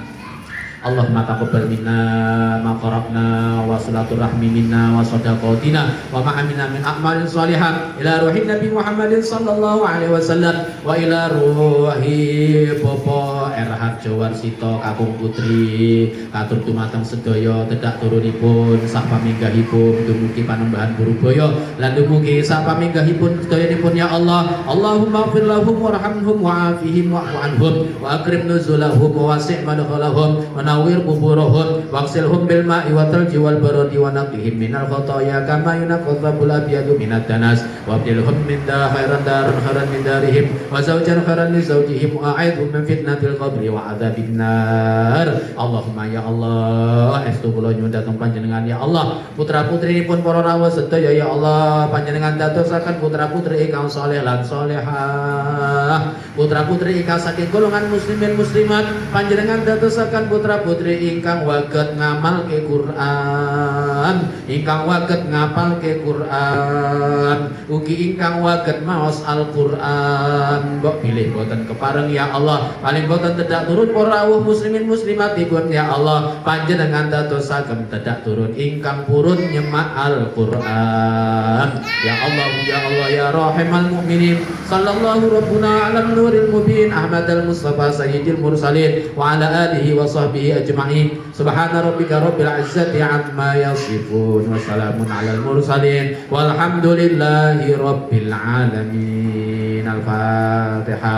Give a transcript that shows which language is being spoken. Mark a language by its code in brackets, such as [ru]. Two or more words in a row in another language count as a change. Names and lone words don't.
[ar] اللهم تقبل منا ما قرأنا وصلة الرحم منا وصدقاتنا وما أمنا من أعمال صالحة إلى روح النبي محمد صلى الله عليه وسلم وإلى روح Bapak Erhard Jawarsito [jv] kakung putri katur dumateng sedaya tedak turunipun sak paminggahipun dumugi Panembahan Purubaya lan dumugi sak paminggahipun sedayanipun [ar] يا الله. اللهم اغفر لهم وارحمهم وعافهم واعف عنهم وأكرم نزلهم ووسع مدخلهم نور قبورهم واغسلهم بالماء والثلج والبرد ونقهم من الخطايا كما ينقى الثوب الأبيض من الدنس وأبدلهم من خيرا دارا خيرا من دارهم وزوجا خيرا من زوجهم وأعذهم من فتنة القبر وعذاب النار. اللهم يا الله [jv] estu kula nyuwun dhateng panjenengan [ar] يا الله [jv] putra-putrinipun para rawuh sedaya [ar] يا الله [jv] panjenengan dadosaken putra-putri ingkang saleh lan salehah putra-putri ingkang saking golongan muslimin muslimat panjenengan dadosaken putra-putri ingkang waget ngamalke Quran, ingkang waget ngapalke Quran, ugi ingkang waget maos Al-Quran. Mbok pilih boten kepareng [ar] يا الله, [jv] paling boten tedak turun para rawuh muslimin muslimatipun [ar] يا الله, [jv] panjenengan dadosaken tedak turun ingkang purun nyemak Al-Quran. [ar] يا الله يا رحيم المؤمنين صلى الله ربنا على نور المبين أحمد المصطفى سيد المرسلين وعلى آله وصحبه أجمعين. سبحان ربك رب العزة عما يصفون وسلام على المرسلين والحمد لله رب العالمين.